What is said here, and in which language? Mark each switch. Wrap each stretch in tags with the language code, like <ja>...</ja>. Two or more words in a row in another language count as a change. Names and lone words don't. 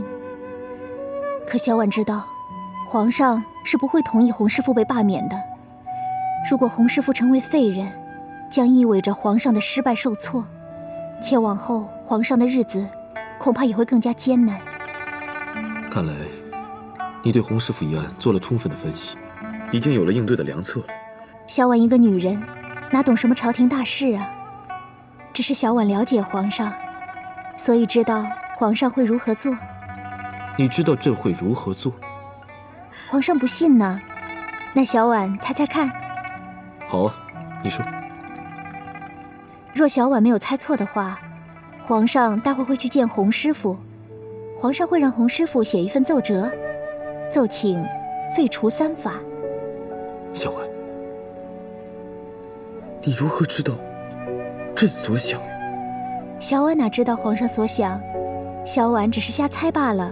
<zh>可小婉知道，皇上是不會同意洪師傅被罷免的。如果洪師傅成為廢人，將意味着皇上的失敗受挫，且往後皇上的日子恐怕也會更加艱難。看來你對洪師傅一案做了充分的分析，已經有了應對的良策了。小婉一個女人，哪懂什麼朝廷大事啊？只是小婉了解皇上，所以知道皇上會如何做。你知道朕會如何做？皇上不信呢，那小婉猜猜看。好啊，你說。若小婉沒有猜錯的話，皇上待會會去見洪師傅，皇上會讓洪師傅寫一份奏折，奏請廢除三法。小婉，你如何知道朕所想？小婉哪知道皇上所想，小婉只是瞎猜罷了。</zh>